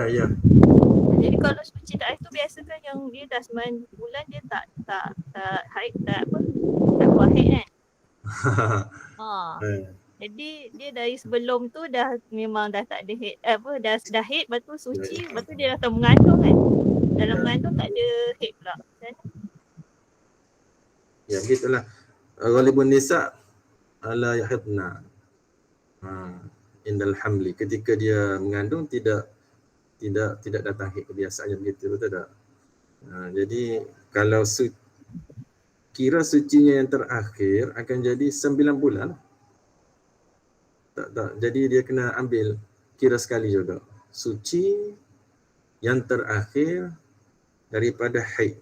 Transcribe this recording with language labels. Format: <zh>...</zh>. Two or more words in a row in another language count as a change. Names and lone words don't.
<ms>Jadi kalau suci terakhir tu biasa kan yang dia dah 9 bulan dia tak haid, tak buat haid kan. Jadi dia dari sebelum tu memang dah tak ada haid, dah haid, lepas tu suci, lepas tu dia dah mengandung kan. Dalam mengandung tak ada haid pula. Ya, begitulah.</ms> <ar>Ghalibun nisa ala yahidna. Indal hamli,</ar> <ms>ketika dia mengandung tidak datang haid, kebiasaannya begitu, betul tak? Jadi kalau kira sucinya yang terakhir akan jadi 9 bulan. Tak. Jadi dia kena ambil kira sekali juga. Suci yang terakhir daripada haid.</ms>